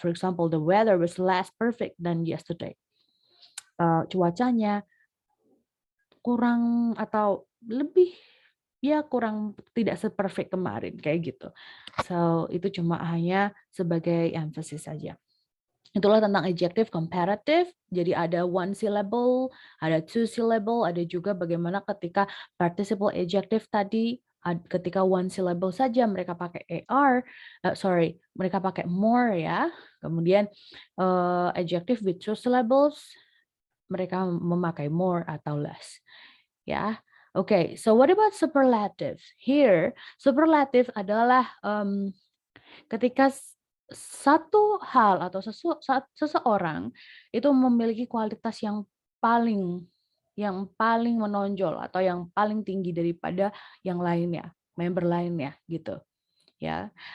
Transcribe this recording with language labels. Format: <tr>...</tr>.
<en>For example, the weather was less perfect than yesterday.</en> <id>Cuacanya kurang atau lebih ya kurang tidak seperfect kemarin kayak gitu. So itu cuma hanya sebagai emphasis saja. Itulah tentang adjective comparative. Jadi ada one syllable, ada two syllable, ada juga bagaimana ketika participle adjective tadi ketika one syllable saja mereka pakai AR, mereka pakai more ya. Kemudian adjective with two syllables mereka memakai more atau less. Ya.</id> <en>Okay, so what about superlative?</en> <id>Here, superlative adalah ketika satu hal atau seseorang itu memiliki kualitas yang paling menonjol atau yang paling tinggi daripada yang lainnya, member lainnya gitu ya.</id>